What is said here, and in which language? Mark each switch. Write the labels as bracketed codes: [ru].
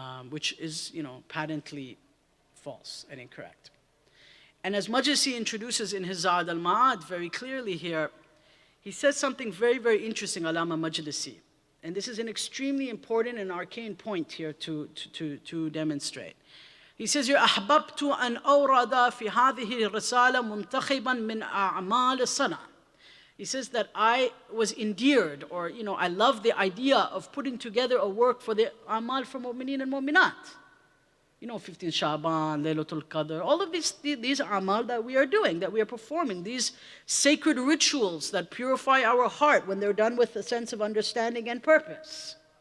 [en] Which is, patently false and incorrect. And as Majlisi introduces in his Zad al-Ma'ad very clearly here, he says something very, very interesting, Alama Majlisi. And this is an extremely important and arcane point here to demonstrate. [ar] He says here, أحببت أن أورد في هذه الرسالة منتخبا من أعمال الصنع. [en] He says that I was endeared, or I love the idea of putting together a work for the amal for mu'mineen and mu'minat. 15 Shaban, Laylatul Qadr, all of these amal that we are doing, that we are performing, these sacred rituals that purify our heart when they're done with a sense of understanding and purpose.